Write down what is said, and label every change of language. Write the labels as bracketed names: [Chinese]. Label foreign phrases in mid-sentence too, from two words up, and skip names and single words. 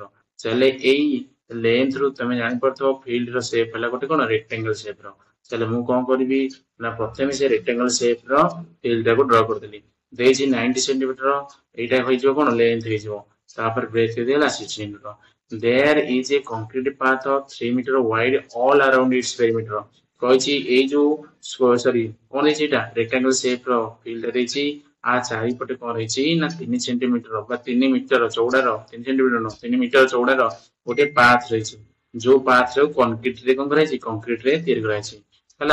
[Odia] ତାହେଲେ ଏଇ ଲେନ୍ଥ ରୁ ତମେ ଜାଣିପାରୁଥିବ ଫିଲ୍ଡ ର ସେପ୍ ହେଲା ଗୋଟେ କଣ [English] rectangle shape [Odia] ର। ତାହେଲେ ମୁଁ କଣ କରିବି ନା ପ୍ରଥମେ ସେ [English] rectangle shape [Odia] ର ଫିଲ୍ଡ ଟାକୁ ଡ୍ର କରିଦେଲି। ଦେଇଛି 90 ସେଣ୍ଟିମିଟର ଏଇଟା ହେଇଯିବ କଣ ଲେନ୍ଥ ହେଇଯିବ। ତାପରେ ବ୍ରେଡଥ ଦେଇଦେଲା 60 ମିଟର। [English] There is a concrete path of 3 meter wide all around its perimeter। [Odia] କହିଛି ଏଇ ଯୋଉ ସରି କଣ ହେଇଛି ଏଇଟା [English] rectangle shape [Odia] ର ଫିଲ୍ଡ ଦେଇଛି। ଆ ଚାରିପଟେ କଣ ରହିଛି ନା 3 ସେଣ୍ଟିମିଟର ବା 3 ମିଟର ଚଉଡାର 3 ସେଣ୍ଟିମିଟର ନୁହଁ 3 ମିଟର ଚଉଡାର ଗୋଟେ ପାଥ ରହିଛି। ଯୋଉ ପାଥ ରେ କଂକ୍ରିଟ ରେ କଣ କରାଯାଇଛି କଂକ୍ରିଟ ରେ ତିଆରି କରାଯାଇଛି ହେଲା।